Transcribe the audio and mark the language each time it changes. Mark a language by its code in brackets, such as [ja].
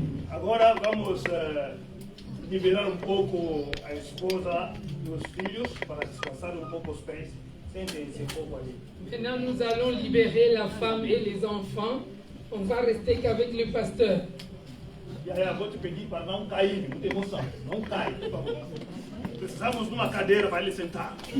[pt] Agora vamos liberar um pouco a esposa e os filhos para descansar um pouco os pés. Sentem-se um pouco ali. [fr] Maintenant, nous allons libérer la femme et les enfants. On va rester qu'avec le pasteur. [pt] E aí, vou te pedir para não cair, muita emoção. Não cai, por favor. Precisamos de uma cadeira para ele sentar.